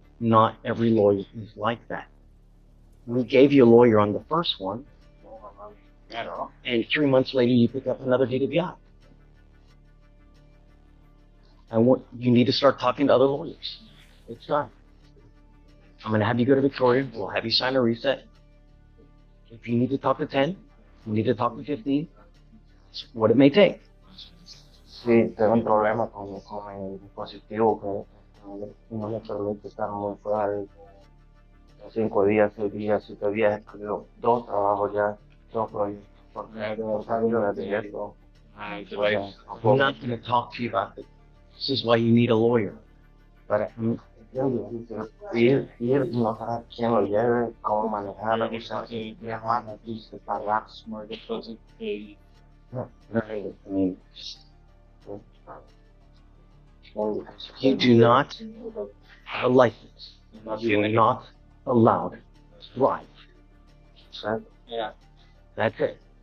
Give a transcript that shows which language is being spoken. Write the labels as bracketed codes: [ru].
[en] Not every lawyer is like that. We gave you a lawyer on the first one, and 3 months later you pick up another DWI. And you need to start talking to other lawyers. It's time. I'm going to have you go to Victoria. We'll have you sign a reset. If you need to talk to 10, you need to talk to 15. It's what it may take. [es] Sí, tengo un problema con mi dispositivo que no me permite estar muy fuera de 5 días, 6 días, 7 días. He escrito 2 trabajos ya, 2 proyectos. Porque no sabía de esto. [en] I'm not going to talk to you about it. This is why you need a lawyer. [es] Pero ir, no saber quién lo lleve, cómo manejar, o sea, mi hermano dice pagar. [en] I mean, you do not have a license. You are not allowed to drive. That's it.